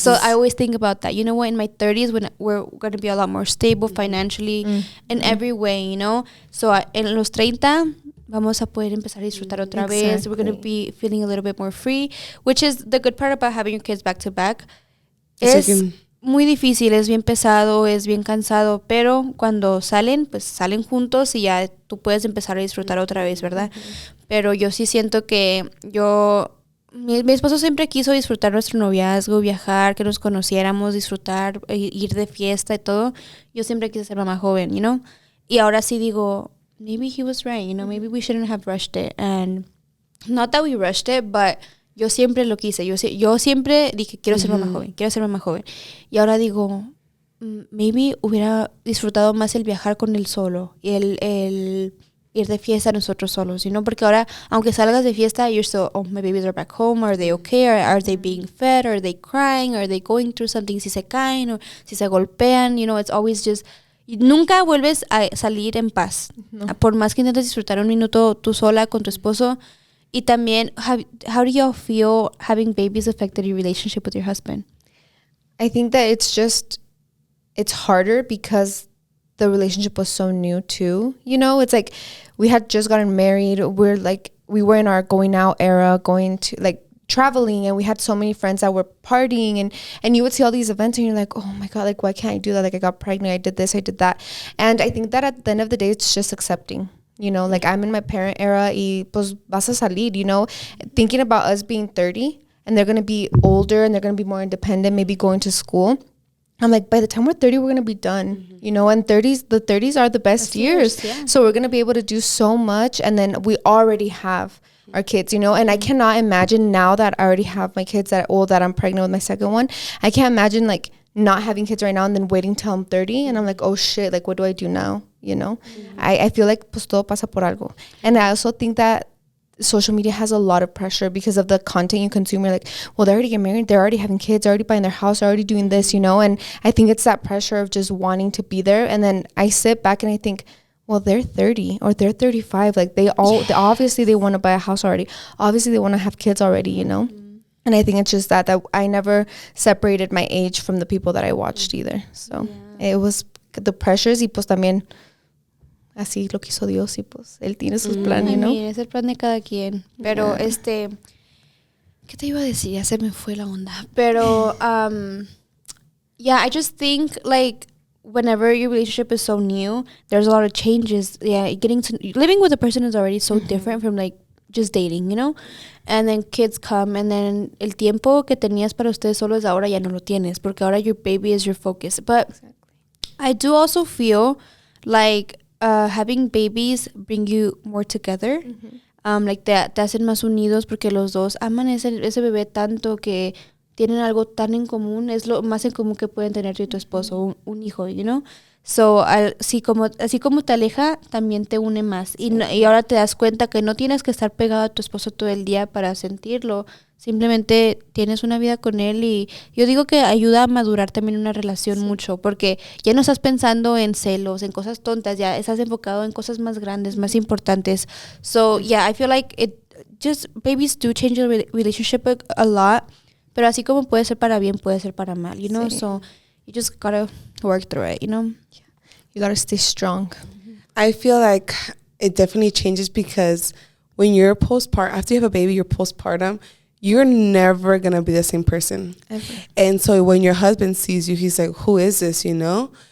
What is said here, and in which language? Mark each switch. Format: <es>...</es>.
<en>So I always think about that, you know what, in my 30s when we're going to be a lot more stable financially in every way, you know.</en> <es>So en los 30 vamos a poder empezar a disfrutar otra vez.</es> <en>We're going to be feeling a little bit more free, which is the good part about having your kids back to back.</en> <es>Es muy difícil, es bien pesado, es bien cansado, pero cuando salen, pues salen juntos y ya tú puedes empezar a disfrutar otra vez, ¿verdad? Pero yo sí siento que mi esposo siempre quiso disfrutar nuestro noviazgo, viajar, que nos conociéramos, disfrutar, ir de fiesta y todo. Yo siempre quise ser mamá joven,</es> <en>you know?</en> <es>Y ahora sí digo,</es> <en>maybe he was right, you know, maybe we shouldn't have rushed it. And not that we rushed it, but</en> <es>yo siempre lo quise. Yo siempre dije, quiero ser mamá joven, quiero ser mamá joven. Y ahora digo, maybe hubiera disfrutado más el viajar con él solo y el ir de fiesta nosotros solos, you know? Porque ahora, aunque salgas de fiesta,</es> <en>you're still, oh, my babies are back home, are they okay, are they being fed, are they crying, are they going through something,</en> <es>si se caen o si se golpean,</es> <en>you know, it's always just,</en> <es>nunca vuelves a salir en paz. Por más que intentes disfrutar un minuto tú sola con tu esposo. Y también,</es> <en>how do y'all feel having babies affected your relationship with your husband? I think that it's harder because the relationship was so new too. You know, it's like we had just gotten married. We were in our going out era, going to like traveling, and we had so many friends that were partying, and you would see all these events and you're like, oh my God, like why can't I do that? Like I got pregnant, I did this, I did that. And I think that at the end of the day, it's just accepting. You know, like I'm in my parent era</en> <es>y pues vas a salir,</es> <en>you know, thinking about us being 30 and they're going to be older and they're going to be more independent, maybe going to school. I'm like, by the time we're 30, we're going to be done, you know, and the 30s are the best years. Yeah. So we're going to be able to do so much. And then we already have our kids, you know, and I cannot imagine now that I already have my kids that I'm pregnant with my second one. I can't imagine like not having kids right now and then waiting till I'm 30 and I'm like, oh shit, like what do I do now? You know, I feel like</en> <es>pues todo pasa por algo.</es> <en>And I also think that social media has a lot of pressure because of the content you consume. You're like, well, they already get married, they're already having kids, they're already buying their house, they're already doing this, you know. And I think it's that pressure of just wanting to be there. And then I sit back and I think, well, they're 30 or they're 35. Like obviously they want to buy a house already. Obviously they want to have kids already, you know. And I think it's just that I never separated my age from the people that I watched either. So it was the pressures</en> <es>y pues también así lo quiso Dios y pues él tiene sus planes, ¿no? Es el plan de cada quien. Pero ¿qué te iba a decir? Ya se me fue la onda.</es> <en>Pero I just think like whenever your relationship is so new, there's a lot of changes. Yeah, living with a person is already so different from like just dating, you know? And then kids come and then</en> <es>el tiempo que tenías para ustedes solos ahora ya no lo tienes porque ahora</es> <en>your baby is your focus. But I do also feel like having babies bring you more together.</en> <es>Like te hacen más unidos porque los dos aman ese bebé tanto que tienen algo tan en común. Es lo más en común que pueden tener tú y tu esposo, un hijo, you know? So, así como te aleja, también te une más. Y ahora te das cuenta que no tienes que estar pegado a tu esposo todo el día para sentirlo. Simplemente tienes una vida con él y yo digo que ayuda a madurar también una relación mucho porque ya no estás pensando en celos, en cosas tontas, ya estás enfocado en cosas más grandes, más importantes.</es> <en>So, I feel like babies do change the relationship a lot.</en> <es>pero así como puede ser para bien, puede ser para mal, you know? Sí.</es> <en>So you just gotta work through it, you know? You gotta stay strong. I feel like it definitely changes because when you're postpartum, after you have a baby, you're postpartum, you're never going to be the same person. Ever. And so when your husband sees you, he's like, who is this, you know?</en>